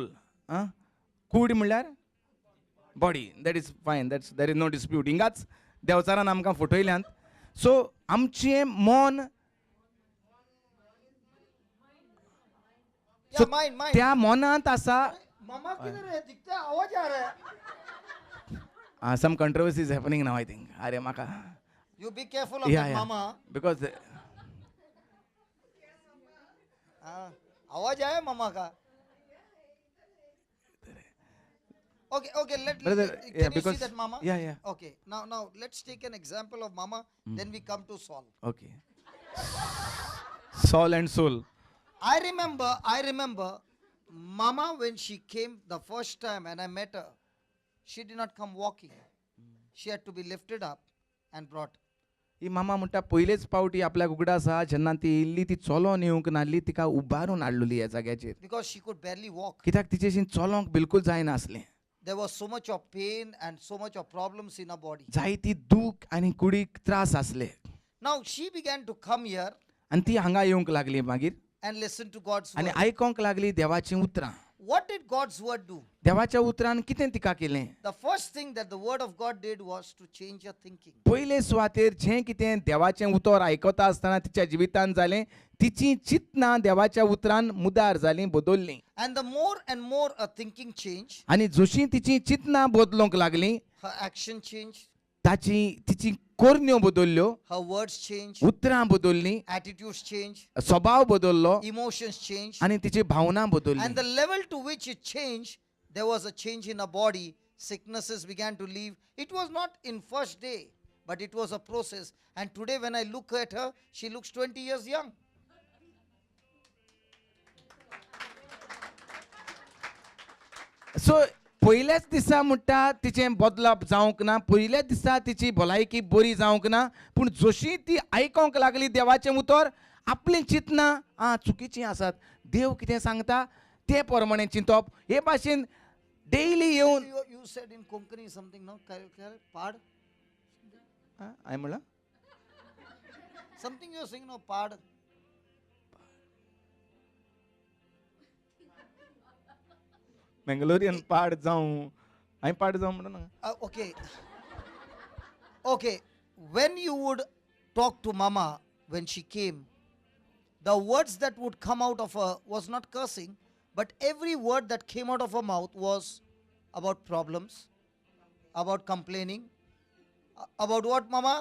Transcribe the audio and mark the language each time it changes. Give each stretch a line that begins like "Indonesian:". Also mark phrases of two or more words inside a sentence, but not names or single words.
Konkani: कूड म्हणल्यार बॉडी.
English: that is fine. there is no dispute.
Konkani: हिंगाच देवचारान आमकां फटयल्यांत. सो आमचें मन
English: Yeah, mind.
Konkani: त्या मनांत आसा.
Hindi: मामा किधर है? दिखता है, आवाज आ रहा है.
English: some controversy is happening now I think.
Konkani: अरे म्हाका
English: You be careful of या that, या mama. बिकॉज
Hindi: आवाज आया मामा का?
English: Okay, Brother, can yeah, you because see that, mama? yeah. Okay, now let's take an example of mama, then we come to Saul. Okay. Saul and soul. I remember mama when she came the first time and I met her, she did not come walking. She had to be lifted up and brought.
Konkani: ही मामा म्हणटा पयलेच पावटी आपल्या उगडा आसा जेन्ना ती येयल्ली ती चलोन येवंक नासली तिका उबारून हाडलेली ह्या जाग्याचेर.
English: Because she could barely walk.
Konkani: कित्याक तिचेशीं चलोंक बिलकुल जायनासलें.
English: There was so much of pain and so much of problems in her body.
Konkani: जायती दूख आनी कुडीक त्रास आसले.
English: Now she began to come here
Konkani: आनी ती हांगा येवंक लागली मागीर
English: and listen to God's
Konkani: आनी
English: word.
Konkani: आयकोंक लागली देवाचीं उतरां.
English: What did God's word do?
Konkani: देवाच्या उतरान कितें तिका केलें?
English: The first thing that the word of God did was to change her thinking.
Konkani: पयले सुवातेर जें कितें देवाचें उतर आयकता आसतना तिच्या जिवितांत जालें तिचीं चिंतनां देवाच्या उतरान मुदार जालीं, बदल्लीं.
English: And the more and more her thinking changed,
Konkani: आनी जशीं तिचीं चिंतनां बदलूंक लागलीं
English: her action changed,
Konkani: तिची कोरण्यो बदल्ल्यो,
English: her words changed,
Konkani: उतरां बदल्लीं,
English: attitudes changed,
Konkani: स्वभाव बदललो
English: emotions changed.
Konkani: आनी तिची भावना बदलली.
English: And the level to which it changed, there was a change in her body. Sicknesses began to leave. It was not in first day, but it was a process. And today when I look at her, she looks 20 years young.
Konkani: सो पयल्याच दिसा म्हणटा तिचें बदलप जावंक ना, पयल्याच दिसा तिची भलायकी बरी जावंक ना, पूण जशी ती आयकोंक लागली देवाचें उतर आपलीं चिंतनां चुकीचीं आसात. देव कितें सांगता ते प्रमाणें चिंतप. हे भाशेन डेली येवन
English: You said in Konkani something, no? Pad?
Konkani: हांवें म्हणलां
English: Something you were saying, no? Pad.
Konkani: मंगलोरियन पाड जावं हांवें पाड जावं म्हणून
English: Okay. When you would talk to mama when she came, the words that would come out of her was not cursing, but every word that came out of her mouth was about problems, about complaining, about what, mama?